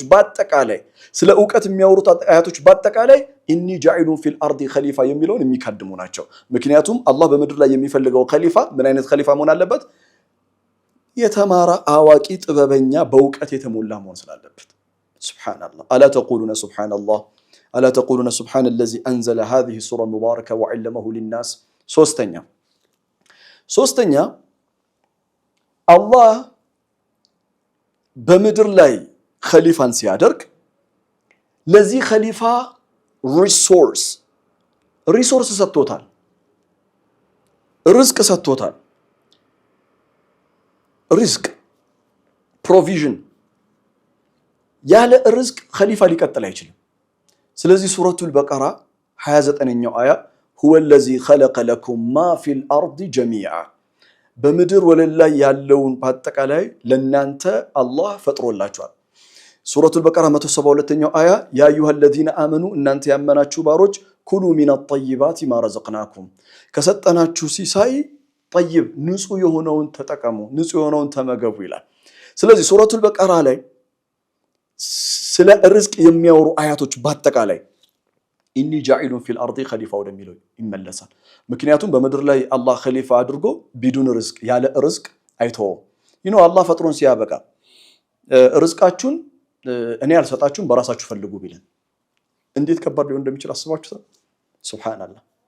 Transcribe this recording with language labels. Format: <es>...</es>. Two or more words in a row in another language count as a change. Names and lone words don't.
<am>በአጠቃላይ ስለ ዕውቀት የሚያወሩት አያቶች በአጠቃላይ</am> <ar>إني جاعل في الأرض خليفة</ar> <am>የሚለውን የሚካድሙ ናቸው ምክንያቱም አላህ በምድር ላይ የሚፈልገው ኸሊፋ ምን አይነት ኸሊፋ መሆን አለበት የተማረ አዋቂ ጥበበኛ በዕውቀት የተሞላ መሆን ስላለበት</am> <ar>سبحان الله ألا تقولون سبحان الله ألا تقولون سبحان الذي أنزل هذه السورة المباركة وعلمه للناس</ar> <am>ሶስተኛ الله በምድር ላይ ኸሊፋን ሲያደርግ ለዚህ ኸሊፋ ሪሶርስ ሰጥቶታል ርዝቅ ሰጥቶታል ርዝቅ ፕሮቪዥን ያለ ርዝቅ ኸሊፋ ሊቀጥል አይችልም ስለዚህ ሱረቱል በቀራ 29ኛው አያ</am> <ar>هو الذي خلق لكم ما في الارض جميعا</ar> <am>በምድር ወለል ላይ ያለውን በአጠቃላይ ለናንተ አላህ ፈጥሮላችኋል ሱረቱል በቀራ 172ኛው አያ</am> <ar>يا أيها الذين آمنوا</ar> <am>እናንተ ያመናችሁ ባሮች</am> <ar>كلوا من الطيبات ما رزقناكم</ar> <am>ከሰጠናችሁ ሲሳይ طيب ንጹህ የሆነውን ተጠቀሙ ንጹህ የሆነውን ተመገቡ ይላል ስለዚህ ሱረቱል በቀራ ላይ ስለ ርዝቅ የሚያወሩ አያቶች በአጠቃላይ</am> <ar>إني جاعل في الأرض خليفة</ar> <am>ወደሚለው ይመለሳል ምክንያቱም በመድር ላይ አላህ ኸሊፋ አድርጎ</am> <ar>بدون رزق</ar> <am>ያለ ርዝቅ አይተውም አላህ ፈጥሮን ሲያበቃ ርዝቃችሁን እኔ አልሰጣችሁም በራሳችሁ ፈልጉ ቢለን እንዴት ከባድ ሊሆን እንደሚችል አስባችሁታል ሱብሃንአላህ</am>